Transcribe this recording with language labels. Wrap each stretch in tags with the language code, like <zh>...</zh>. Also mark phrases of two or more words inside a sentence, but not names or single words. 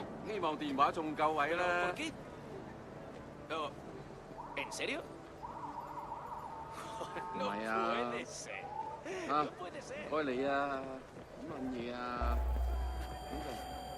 <yue>希望電話仲夠位</yue> <es>¿Pero 啦 por。qué? Oh, ¿En serio? 唔 No</es> <yue>係啊</yue> <es>puede ser. 啊 No puede ser.</es> <yue>唔該你啊，乜嘢啊？咁就。</yue>